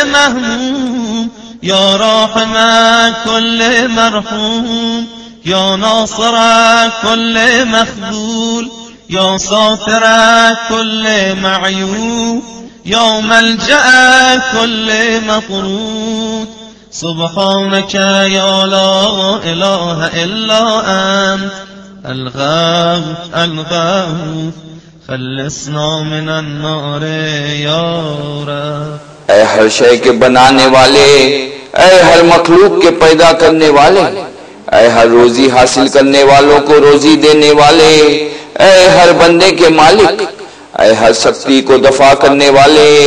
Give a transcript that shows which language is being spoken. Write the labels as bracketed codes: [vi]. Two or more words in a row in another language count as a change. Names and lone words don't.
[ar] مهموم يا راحم كل مرحوم يا ناصر كل مخذول يا ساتر كل معيوب يا ملجأ كل مطرود، سبحانك يا لا إله إلا أنت الغوث الغوث خلصنا من النار يا رب. [hi] ऐ हर शय के बनाने वाले, ऐ हर मखलूक के पैदा करने वाले, ऐ हर रोजी हासिल करने वालों को रोजी देने वाले, ऐ हर बंदे के मालिक, ऐ हर शक्ति को दफा करने वाले,